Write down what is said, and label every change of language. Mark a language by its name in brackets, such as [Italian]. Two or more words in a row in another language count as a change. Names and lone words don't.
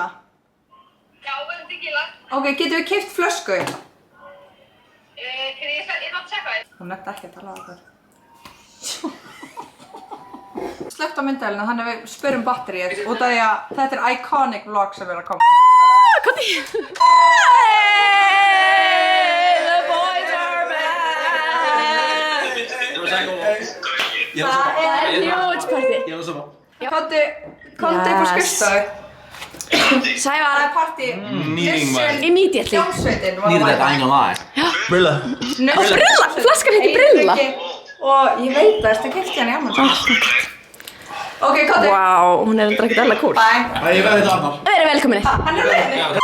[Icelandic] Já, við erum tequila. Ok, getum við keypt flösku? Ég þarf að tjekka þér. Hún nefndi ekki að tala á okkur. Slökkt á myndælina, þannig við spyrum batterið út af því að þetta er [English] iconic vlog [Icelandic] sem við erum að koma. Kotti. [English] The boys are back. [Icelandic] Það er [English] huge party. [Icelandic] Kondi upp á skrifstofu. Sævar. Það er party. Immediately. Hljómsveitin var [English] Needed that, I ain't gonna lie. [Icelandic] Brilla. Brilla, flaskan heitir Brilla. Og ég veit að þetta keypti hann í Amazon. Ok, Kondi. Vá, hún er endur ekkert alveg cool. Bye. Nei, ég verði þetta annar. Verið velkominni. Hann er leiðinni.